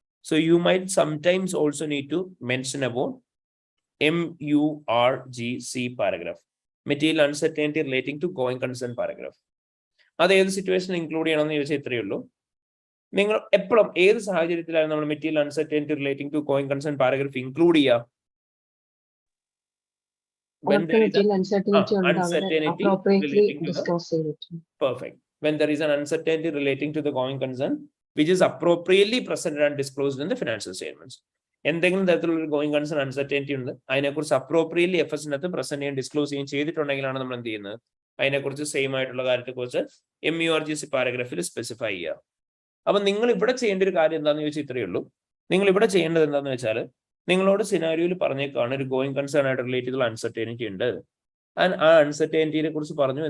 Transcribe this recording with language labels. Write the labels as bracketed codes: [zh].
[en] So you might sometimes also need to mention about MURGC paragraph, material uncertainty relating to going concern paragraph. [ml] അത് ഏത് situation include ചെയ്യണമെന്ന് ചോദിച്ചാൽ ഇത്രയേ ഉള്ളൂ. നിങ്ങൾ എപ്പോഴും ഏത് സാഹചര്യത്തിലാണ് നമ്മൾ material uncertainty relating to going concern paragraph include ചെയ്യുക? [en] When there is uncertainty relating to the perfect. When there is an uncertainty relating to the going concern, which is appropriately presented and disclosed in the financial statements. [ml] എന്തെങ്കിലും തരത്തിലുള്ള going concern uncertainty ഉണ്ട്, അതിനെക്കുറിച്ച് appropriately എഫ്എസിനകത്ത് present ചെയ്യാൻ disclose ചെയ്യാൻ ചെയ്തിട്ടുണ്ടെങ്കിലാണ് നമ്മൾ എന്ത് ചെയ്യുന്നത്, അതിനെക്കുറിച്ച് സെയിം ആയിട്ടുള്ള കാര്യത്തെക്കുറിച്ച് MURGC പാരഗ്രാഫിൽ സ്പെസിഫൈ ചെയ്യുക. അപ്പൊ നിങ്ങൾ ഇവിടെ ചെയ്യേണ്ട ഒരു കാര്യം എന്താണെന്ന് ചോദിച്ചാൽ ഇത്രയേ ഉള്ളൂ. നിങ്ങൾ ഇവിടെ ചെയ്യേണ്ടത് എന്താണെന്ന് വെച്ചാൽ, നിങ്ങളോട് സിനാരിയോയിൽ പറഞ്ഞേക്കാണ് ഒരു ഗോയിങ് കൺസേൺ ആയിട്ട് റിലേറ്റ് ചെയ്തുള്ള അൺസർട്ടനിറ്റി ഉണ്ട്, ആൻഡ് ആ അൺസർട്ടനിറ്റിയെ കുറിച്ച് പറഞ്ഞു.